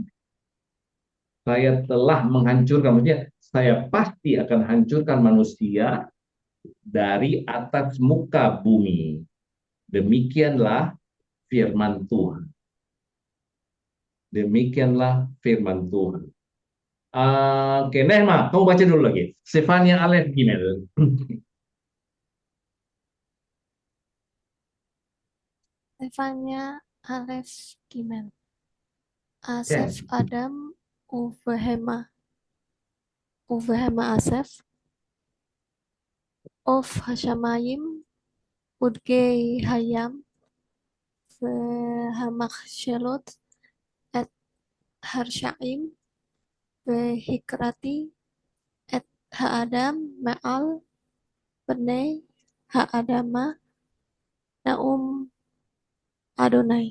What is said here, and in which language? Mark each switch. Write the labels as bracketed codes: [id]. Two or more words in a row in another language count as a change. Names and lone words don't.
[id] Saya telah menghancurkan, maksudnya saya pasti akan hancurkan manusia dari atas muka bumi. Demikianlah firman Tuhan. Demikianlah firman Tuhan. Oke, Nehma, kamu baca dulu lagi. [he] Stefania Alef Gimel. Stefania Alef Gimel. Asef Yes. אדם ובהמה אסף עוף השמים ודגי הים והמכשלות את הרשעים והכרתי את האדם מעל בני האדמה נאם אדוני.